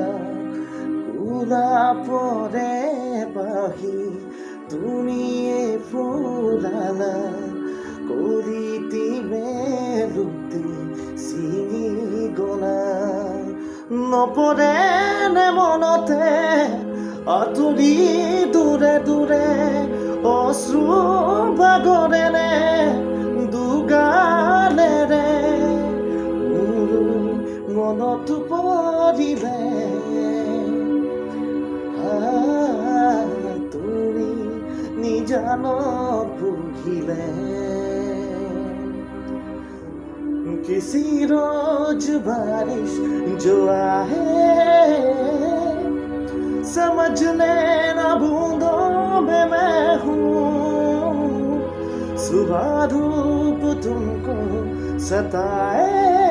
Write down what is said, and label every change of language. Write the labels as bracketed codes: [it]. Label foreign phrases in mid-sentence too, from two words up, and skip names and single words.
[as] গোলাপৰে বাহি তুমিয়ে ফুলালা কলিতি মেলুতি চিঙি গলা নপৰে নে মনতে আঁতৰি দূৰে দূৰে অশ্ৰু বাগৰে দুগালেৰে মোৰ মনত পৰিলে তুমি নিজানত পুহিলে [hi] किसी रोज बारिश जो आए समझ लेना बूंदों में मैं हूँ सुबह धूप तुमको सताए